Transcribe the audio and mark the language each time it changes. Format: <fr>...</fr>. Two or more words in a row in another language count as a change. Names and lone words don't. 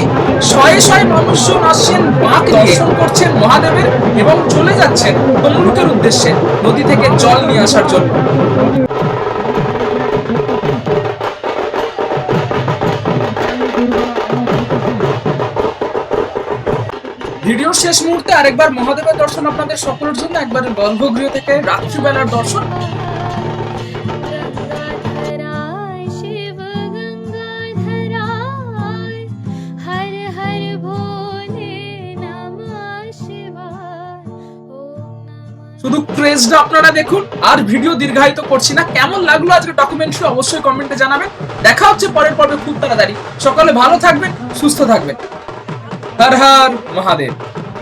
<bn>শয়ে শয়ে মানুষজন আসছেন, মাকে দর্শন করছেন মহাদেবের এবং চলে যাচ্ছেন তমলুকের উদ্দেশ্যে নদী থেকে জল নিয়ে আসার জন্য। ভিডিওর শেষ মুহূর্তে আরেকবার মহাদেবের দর্শন আপনাদের সকলের জন্য। একবার গর্ভগৃহ থেকে রাত্রিবেলার দর্শন।</bn> <sa>गंगाधराय शिव गंगाधराय हर हर भोले नमः शिवाय ओम नमः।</sa> <bn>শুধু ক্রেজটা আপনারা দেখুন, আর ভিডিও দীর্ঘায়িত করছি না। কেমন লাগলো আজকে ডকুমেন্টারি অবশ্যই কমেন্টে জানাবেন। দেখা হচ্ছে পরের পর্বে খুব তাড়াতাড়ি। সকলে ভালো থাকবেন, সুস্থ থাকবেন।</bn> <hi>হর হর মহাদেব।</hi>